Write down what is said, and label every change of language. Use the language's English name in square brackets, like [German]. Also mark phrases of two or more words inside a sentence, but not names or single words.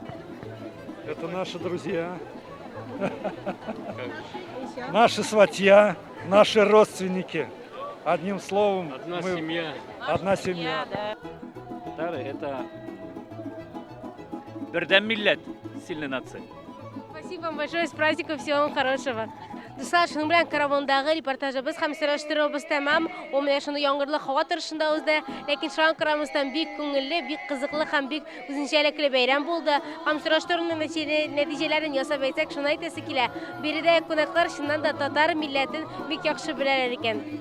[Russian] Это наши друзья, наши сватья, наши родственники. Одним словом, Одна семья. Одна семья. Татары — это [Tatar] Бердем Миллет, [Russian] сильная нация. Спасибо вам большое, с праздником, всего вам хорошего. Достаточно, [Tatar] шуның белән каравандагы репортажыбыз һәм сөйләштерүебез тәмам. Ул менә шуны яңгырлы һава торышында узды. Ләкин шуңа карамастан бик күңелле, бик кызыклы һәм бик үзенчәлекле бәйрәм булды. Һәм сөйләштерүнең нәтиҗәләрен ясап әйтсәк, шуны әйтәсе килә. Биредә кунаклар чыннан да татар милләтен бик яхшы беләләр икән.